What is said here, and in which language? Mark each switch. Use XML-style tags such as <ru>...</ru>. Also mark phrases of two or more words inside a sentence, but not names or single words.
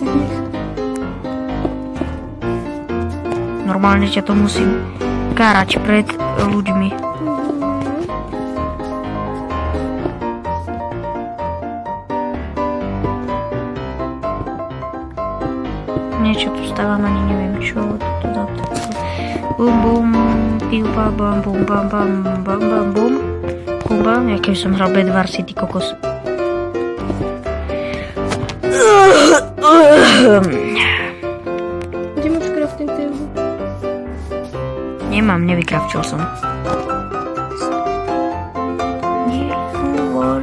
<sk>Normálne ťa to musím kárať pred ľuďmi. Niečo tu stávam, ani neviem čo. Bum bum, piu bam bam bum bam bam bam bam bum. Kuba, jaký som hral Bedwars City kokos. Kde máš</sk> <en>crafting table?</en> <sk>Nemám, nevykrafčil som. Nehovor.</sk>